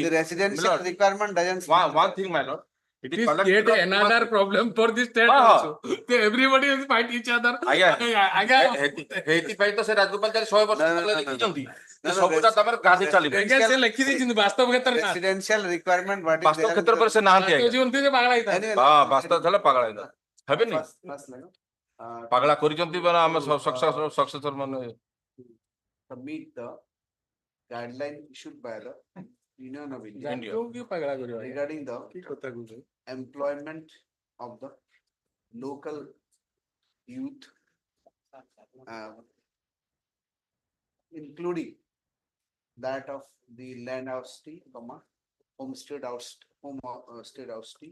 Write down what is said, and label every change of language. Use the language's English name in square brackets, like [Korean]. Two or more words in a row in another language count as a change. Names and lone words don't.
[English] The residential requirement doesn't. One thing, my lord. It is yet another problem for the state also. Everybody is fight each other. Residential requirement, what [Odia] ପାଗଳା କରିଛନ୍ତି ମାନେ ଆମେ ସକ୍ସେସର ମାନେ [English] submit the guideline issued by the Union of India regarding the employment of the local youth, including that of the land house tea, homestead house, homestead house tea,